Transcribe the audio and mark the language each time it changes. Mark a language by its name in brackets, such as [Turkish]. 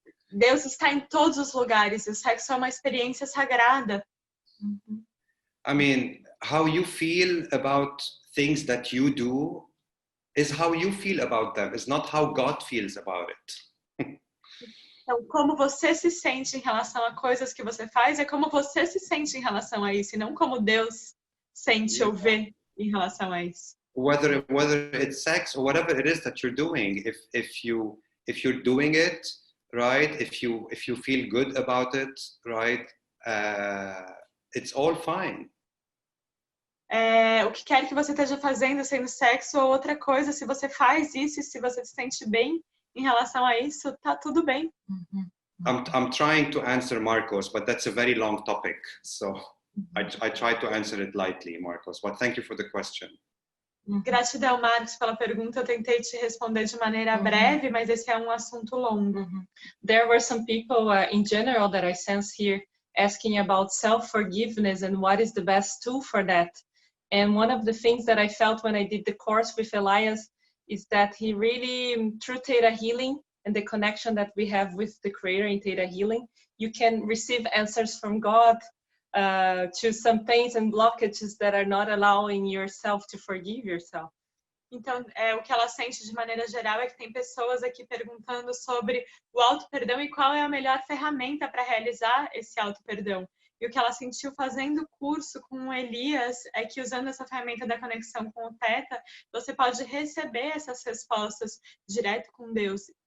[Portuguese] Deus está em todos os lugares, e o sexo é uma experiência sagrada. [English] I mean, how you feel about things that you do is how you feel about them. It's not how God feels about it. [Portuguese] Então, como você se sente em relação a coisas que você faz, é como você se sente em relação a isso, e não como Deus sente ou vê em relação a isso. [English] Whether it's sex or whatever it is that you're doing, if you're doing it right, if you feel good about it, right, it's all fine. [Portuguese] O que quer que você esteja fazendo, sendo sexo ou outra coisa, se você faz isso e se você se sente bem em relação a isso, tá tudo bem. [English] I'm trying to answer Marcos, but that's a very long topic, so I try to answer it lightly, Marcos. But thank you for the question. [Portuguese] Gratidão, Marcos, pela pergunta. Eu tentei te responder de maneira breve, mas esse é um assunto longo. [English] There were some people in general that I sense here asking about self-forgiveness and what is the best tool for that. And one of the things that I felt when I did the course with Elias is that he really, through ThetaHealing and the connection that we have with the Creator in ThetaHealing, you can receive answers from God to some pains and blockages that are not allowing yourself to forgive yourself. [Portuguese] Então, o que ela sente de maneira geral é que tem pessoas aqui perguntando sobre o auto-perdão e qual é a melhor ferramenta para realizar esse auto-perdão. E o que ela sentiu fazendo o curso com o Elias é que, usando essa ferramenta da conexão com o Theta, você pode receber essas respostas direto com Deus.